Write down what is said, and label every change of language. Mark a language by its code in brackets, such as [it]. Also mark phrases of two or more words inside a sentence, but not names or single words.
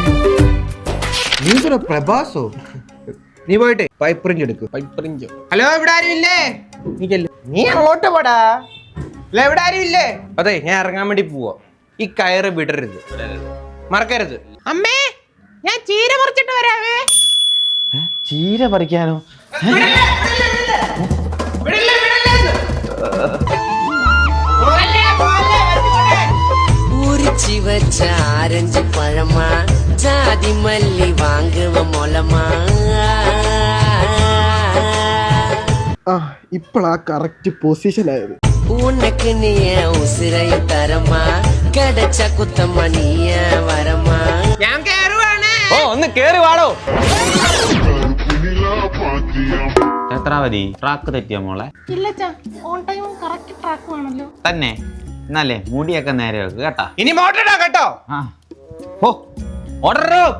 [ml] നീ പ്രഭാസോ? നീ പോയിട്ടെ പൈപ്പ് റിഞ്ച് എടുക്കും. പൈപ്പ് റിഞ്ചോ? ഹലോ ഇവിടെ ആരും ഇല്ലേ? നീ അങ്ങോട്ട് പോടാ. അല്ല ഇവിടെ ആരും ഇല്ലേ? അതെ ഞാൻ ഇറങ്ങാൻ വേണ്ടി പോവാ. ഈ കയറ് വിടരുത്, മറക്കരുത്. അമ്മേ ഞാൻ ചീര പറിച്ചിട്ട് വരാവേ. ചീര പറിക്കാനോ? [ta] ஆரஞ்சு பழமா ஜாதி மல்லி வாங்குவ மொலமா. [ml] ഇപ്പളാ [en] correct position [ml] ആയത്. [ta] உனக்கு நீ உசிரைய தரமா கிடைச்ச குத்தம்மா நீய வரமா. [ml] ഞാൻ കേറുവാണ്. ഓ ഒന്ന് കേറി വാടോ. നേത്രാവതി ട്രാക്ക് തെറ്റിയോ മോളെ? ഇല്ലച്ചാ, [en] on time correct track [ml] ആണല്ലോ. തന്നെ എന്നാലേ മുടിയൊക്കെ നേരെ വെക്ക് കേട്ടാ. ഇനി മോട്ടർ ഇടാ കേട്ടോ. ഓ ഓർഡർ.